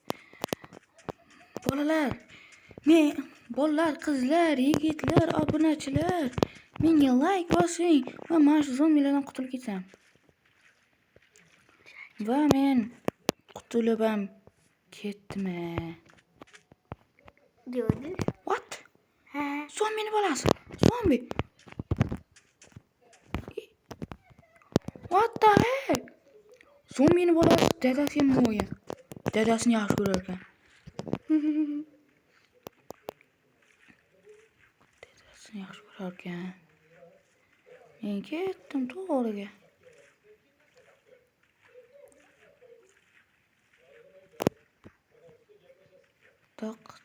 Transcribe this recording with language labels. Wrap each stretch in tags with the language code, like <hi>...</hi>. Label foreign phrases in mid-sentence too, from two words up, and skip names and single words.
<uz>Bolalar, qizlar, yigitlar, obunachilar, menga like bosing va mana shu zombilardan qutulib ketsam. Va men qutulib ham ketdim. Diyorlar.</uz> <en>What?</en> <uz>Ha. Zombini bolasi. Zombi.</uz> <en>What the heck?</en> <uz>Zombini bolasi dadasi ham mo'ya. Dadasini yaxshi ko'rar ekan. Men ketdim to'g'riga. Toq.</uz>